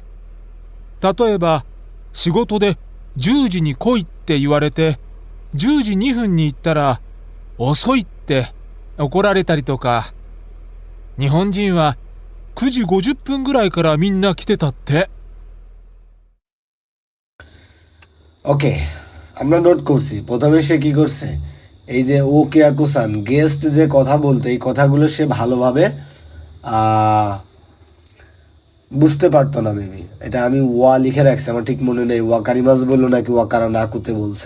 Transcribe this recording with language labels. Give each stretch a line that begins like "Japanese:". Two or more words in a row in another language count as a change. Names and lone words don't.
Japanese: 例えば、仕事で10時に来いって言われて、10時2分に行ったら、遅いって怒られたりとか。日本人は9時50分ぐらいからみんな来てたって。
Bangla: ওকে, আমরা নোট করছি। প্রথমে সে কি করছে, এই যে ওকে আকুসান গেস্ট যে কথা বলতে, এই কথাগুলো সে ভালোভাবে বুঝতে পারতো না মেবি। এটা আমি ওয়া লিখে রাখছি, আমার ঠিক মনে নেই ওয়াকারিমাস বললো নাকি
Japanese: わから なくて
Bangla: বলছে।